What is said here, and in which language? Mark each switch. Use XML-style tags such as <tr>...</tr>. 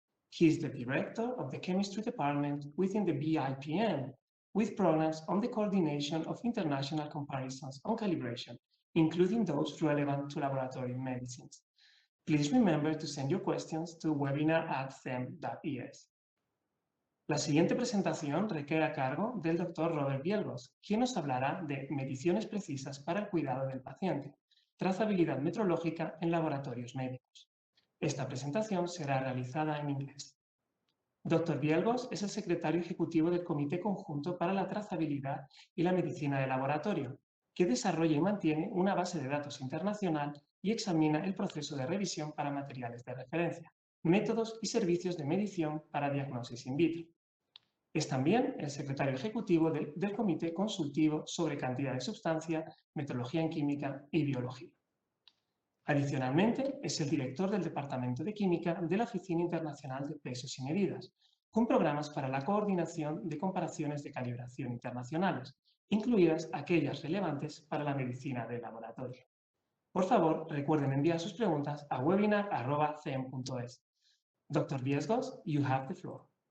<en>He is the Director of the Chemistry Department within the BIPM, with programs on the coordination of international comparisons on calibration, including those relevant to laboratory medicines. Please remember to send your questions to webinar@them.es.</en> <es>La siguiente presentación recae a cargo del Dr. Robert Velzgos, quien nos hablará de mediciones precisas para el cuidado del paciente, trazabilidad metrológica en laboratorios médicos. Esta presentación será realizada en inglés. Dr. Velzgos es el secretario ejecutivo del Comité Conjunto para la Trazabilidad y la Medicina de Laboratorio, que desarrolla y mantiene una base de datos internacional y examina el proceso de revisión para materiales de referencia, métodos y servicios de medición para diagnosis in vitro. Es también el secretario ejecutivo del Comité Consultivo sobre Cantidad de Sustancia, Metrología en Química y Biología. Adicionalmente, es el director del Departamento de Química de la Oficina Internacional de Pesos y Medidas, con programas para la coordinación de comparaciones de calibración internacionales, incluidas aquellas relevantes para la medicina de laboratorio. Por favor, recuerden enviar sus preguntas a webinar@cem.es.</es> <en>Dr. Velzgos, you have the floor.</en>